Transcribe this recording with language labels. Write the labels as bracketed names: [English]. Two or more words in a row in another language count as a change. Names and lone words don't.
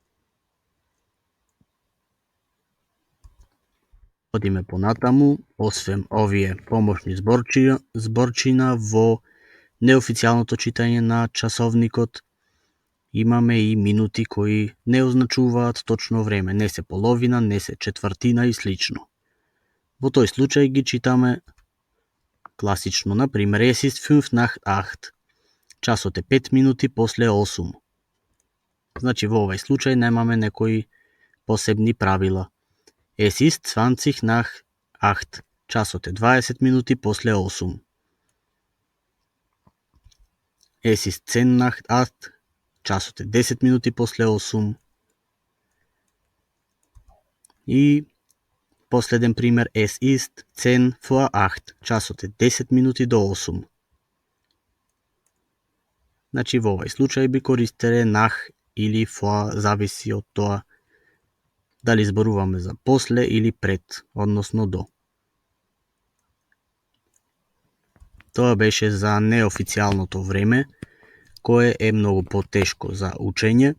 [Macedonian] Одиме понатаму, освен овие помошни зборчина во неофицијалното читање на часовникот, имаме и минути кои не означуваат точно време, не се половина, не се четвртина и слично. Во тој случај ги читаме класично, например, [German] es ist 5 nach 8, [Macedonian] часот е 5 минути после 8. Значи во овај случај немаме некои посебни правила. [German] Es ist 20 nach 8, [Macedonian] часот е 20 минути после 8. [German] Es ist 10 nach 8, [Macedonian] часот е 10 минути после 8. И последен пример, [German] es ist 10 vor 8, [Macedonian] часот е 10 минути до 8. Значи во овај случај би користеле nach или vor, зависи од тоа дали зборуваме за после или пред, односно до. Тоа беше за неофицијалното време, кое е многу потешко за учење.